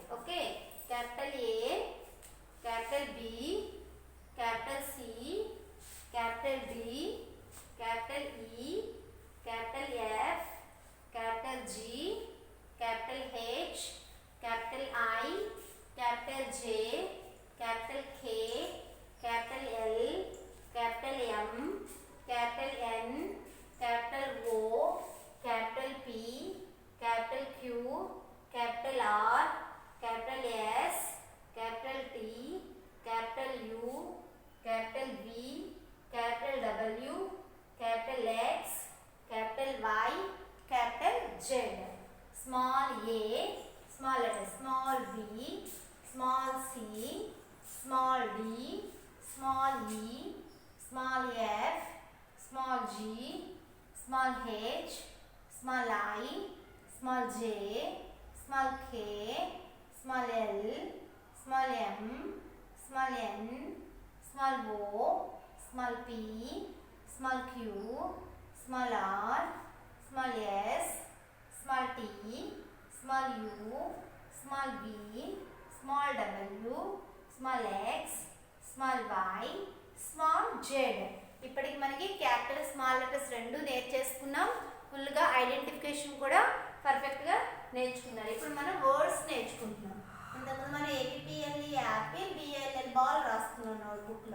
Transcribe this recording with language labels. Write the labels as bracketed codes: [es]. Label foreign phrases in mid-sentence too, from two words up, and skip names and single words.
[en] okay, capital A, capital B, capital C, capital D, capital E, capital F, capital G, capital H, capital I, capital J, capital K, capital L, capital M, capital N, capital O, capital P, capital Q, capital R, capital S, capital T, capital U, capital V, capital W, capital X, capital Y, capital Z. Small a, small letter, small b, small c, small d, small e, small f, small g, small h, small I, small j, small k, small l, small m, small n, small o, small p, small q, small r, small s, small t, small u, small v, small w, small x, small y, small zed. [te] ఇప్పటికి మనకి [en] capital small letters [te] రెండు నేర్చేసుకున్నాం. ఫుల్గా ఐడెంటిఫికేషన్ కూడా పర్ఫెక్ట్గా నేర్చుకున్నారు. ఇప్పుడు మనం వర్డ్స్ నేర్చుకుంటున్నాం. ఇంతకుముందు మనం [en] APLE apple, BLL ball [te] రాసుకున్నాం నోట్బుక్లో.